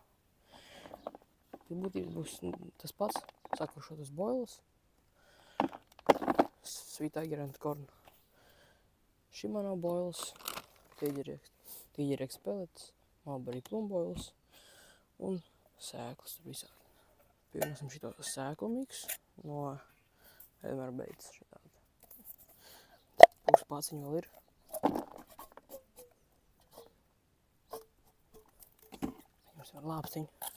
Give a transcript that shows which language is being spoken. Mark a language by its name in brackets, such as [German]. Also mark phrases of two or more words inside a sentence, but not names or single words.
[Latvian] Pie būtības būs tas pats, sakošot uz boilas. Sweet Tiger and Corn. Shimano boilas, Tiger X pellets, Mulberry plum boilas un sēklas tur visādi. Pievienosim šito sēklu miksu no Elmer Bates šitādi. Puspāciņi vēl ir. Jums var lāpstiņu.